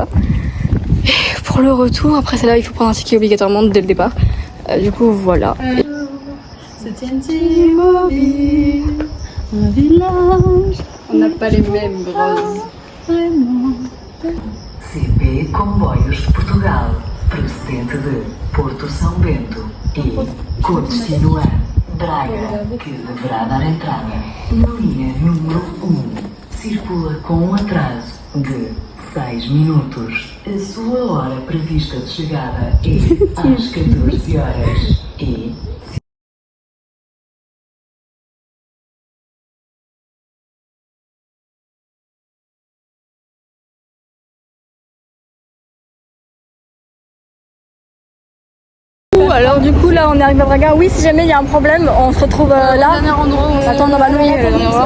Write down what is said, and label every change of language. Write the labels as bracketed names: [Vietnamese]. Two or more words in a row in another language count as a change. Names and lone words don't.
[French] Et pour le retour, après c'est là il faut prendre un ticket obligatoirement dès le départ. Du coup voilà. C'est TNT Mobile, un village. On n'a pas les mêmes grosses. [Portuguese] CP Comboios de Portugal, procedente de Porto São Bento e com destino a Braga, que deverá dar entrada na linha número 1. Circula com um atraso de 6 minutos. A sua hora prevista de chegada é às 14 horas e [French] Alors du coup là on est arrivé à Braga. Oui si jamais il y a un problème on se retrouve là. Attends non bah non il y a le dernier endroit.